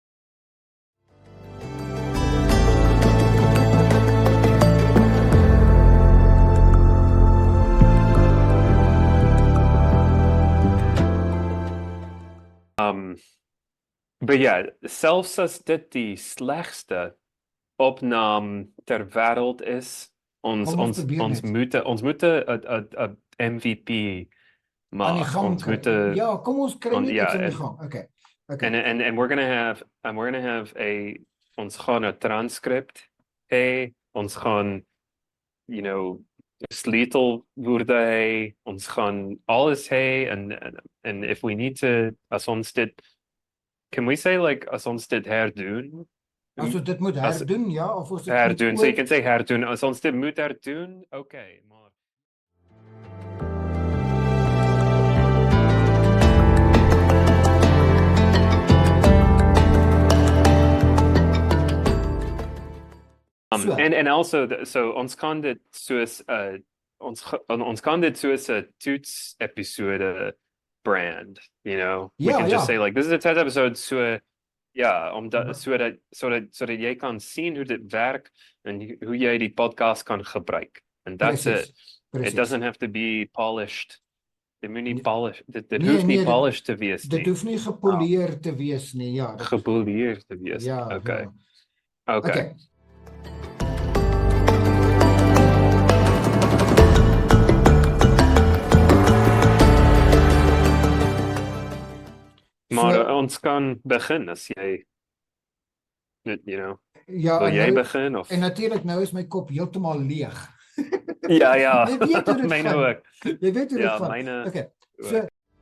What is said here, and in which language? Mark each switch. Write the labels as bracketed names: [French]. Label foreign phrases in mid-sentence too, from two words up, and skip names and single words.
[Afrikaans] Maar ja, selfs as dit die slegste opname ter wêreld is, ons moet 'n MVP maak. Ons moet ja, kom ons kry net iets in die gang. Okay. [English] And we're gonna have [Afrikaans] ons gaan 'n transkript hê, ons gaan, [English] you know, [Afrikaans] sleutelwoorde hê, ons gaan alles hê [English] and if we need to, [Afrikaans] as ons dit, [English] can we say like [Afrikaans] as ons dit herdoen? As ons dit moet herdoen, ja, of ons dit herdoen, [English] so you can say [Afrikaans] herdoen, as ons dit moet herdoen, okay, maar [English] and also, [Afrikaans] so ons kan dit soos ons kan dit soos 'n toets episode brand, [English] you know. We can just say like this is a test episode, so [Afrikaans] ja, sodat jy kan sien hoe dit werk en hoe jy die podcast kan gebruik. [English] And that's it. It doesn't have to be polished. [Afrikaans] Dit moet nie polished. Dit hoef nie polished te wees nie. Dit hoef nie gepoleer te wees nie, ja. Gepoleer te wees. Ja, okay. Ja. Okay. Maar ons kan begin as jy, [English] you know, [Afrikaans] ja, wil jy begin of? En natuurlik nou is my kop heeltemal leeg. Ja, Jy weet hoe dit myne gaan. ook. Jy weet hoe dit gaan. Myne Okay. So